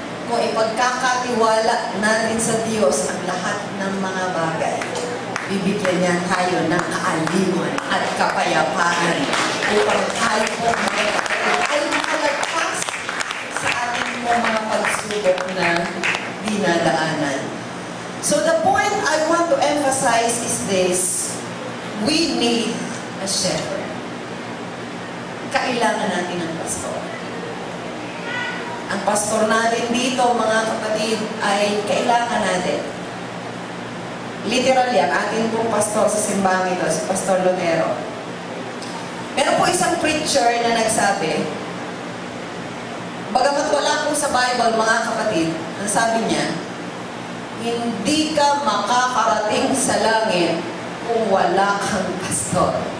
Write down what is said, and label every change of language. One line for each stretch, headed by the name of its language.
Filipino: kung ipagkakatiwala natin sa Diyos ang lahat ng mga bagay, bibigyan niya tayo ng kaaliwan at kapayapaan upang tayo po ay makalagpas sa ating mga pagsubok na dinadaanan.
English: So the point I want to emphasize is this: we need a shepherd.
Filipino: Kailangan natin ng pastor. Ang pastor natin dito, mga kapatid, ay kailangan natin. Literally, ang ating pong pastor sa simbahan ito, si Pastor Lotero. Meron po isang preacher na nagsabi, bagamat wala po sa Bible, mga kapatid, ang sabi niya, hindi ka makakarating sa langit kung wala kang pastor.